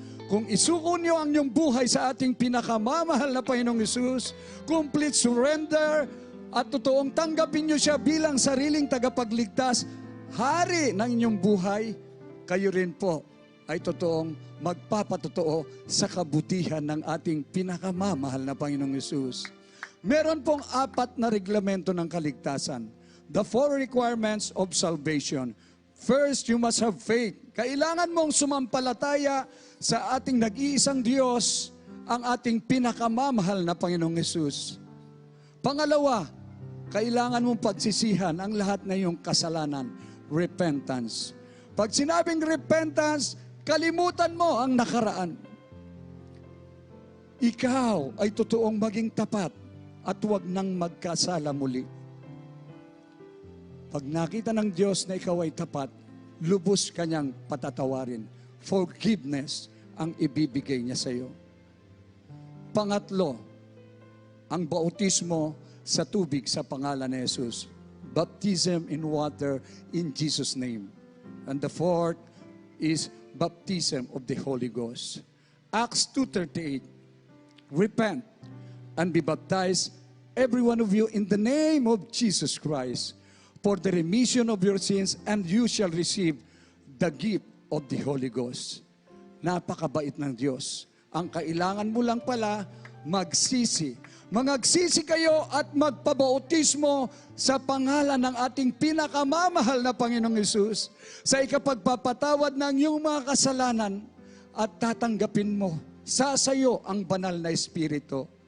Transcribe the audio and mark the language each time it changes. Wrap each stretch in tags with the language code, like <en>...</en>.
<tl>Kung isuko nyo ang inyong buhay sa ating pinakamamahal na Panginoong Hesus,</tl> <en>complete surrender,</en> <tl>at totoong tanggapin nyo siya bilang sariling tagapagligtas, hari ng inyong buhay, kayo rin po ay totoong magpapatotoo sa kabutihan ng ating pinakamamahal na Panginoong Hesus. Meron pong 4 na reglamento ng kaligtasan.</tl> <en>The 4 requirements of salvation. First, you must have faith.</en> <tl>Kailangan mong sumampalataya sa ating nag-iisang Diyos, ang ating pinakamamahal na Panginoong Hesus. Pangalawa, kailangan mong pagsisihan ang lahat na iyong kasalanan. Repentance. Pag sinabing repentance, kalimutan mo ang nakaraan. Ikaw ay totoong maging tapat at huwag nang magkasala muli. Pag nakita ng Diyos na ikaw ay tapat, lubos kanyang patatawarin. Forgiveness ang ibibigay niya sa iyo. Pangatlo, ang bautismo sa tubig sa pangalan ni Jesus.</tl> <en>Baptism in water in Jesus' name. And the fourth is baptism of the Holy Ghost. Acts 2:38, repent and be baptized, every one of you, in the name of Jesus Christ, for the remission of your sins, and you shall receive the gift of the Holy Ghost.</en> <tl>Napakabait ng Diyos. Ang kailangan mo lang pala, magsisi. Mangagsisi kayo at magpabautismo sa pangalan ng ating pinakamamahal na Panginoong Hesus sa ikapagpapatawad ng iyong mga kasalanan at tatanggapin mo sa sayo ang banal na Espiritu.</tl>